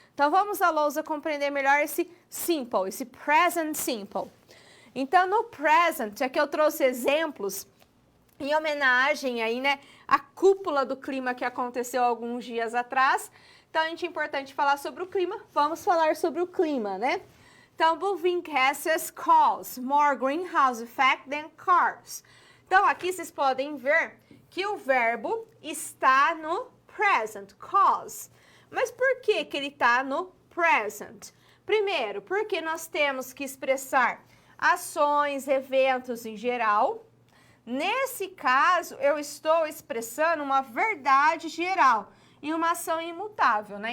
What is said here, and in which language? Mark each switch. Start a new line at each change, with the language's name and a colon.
Portuguese: Então, vamos à lousa compreender melhor esse simple, esse present simple. Então, no present, aqui eu trouxe exemplos em homenagem aí, né, à cúpula do clima que aconteceu alguns dias atrás. Então, é importante falar sobre o clima. Vamos falar sobre o clima, né?
English: Então, moving gases cause more greenhouse effect than cars.
Portuguese: Então, aqui vocês podem ver que o verbo está no present, cause. Mas por que que ele está no present? Primeiro, porque nós temos que expressar ações, eventos em geral. Nesse caso, eu estou expressando uma verdade geral e uma ação imutável, né?